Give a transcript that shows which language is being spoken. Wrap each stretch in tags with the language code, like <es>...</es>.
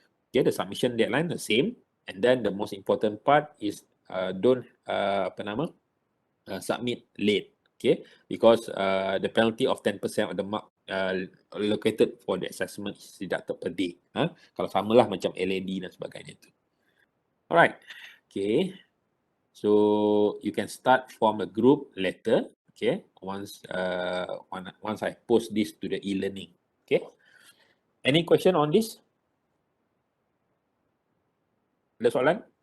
<en>Okay, the submission deadline the same, and then the most important part is don't submit late. Okay, because the penalty of 10% of the mark allocated for the assessment is deducted per day.</en> <ms>Kalau samalah macam LAD dan sebagainya tu.</ms> <en>Alright, okay. So you can start from a group later. Okay, once I post this to the e-learning. Okay. Any question on this?</en> <ms>Ada soalan?</ms>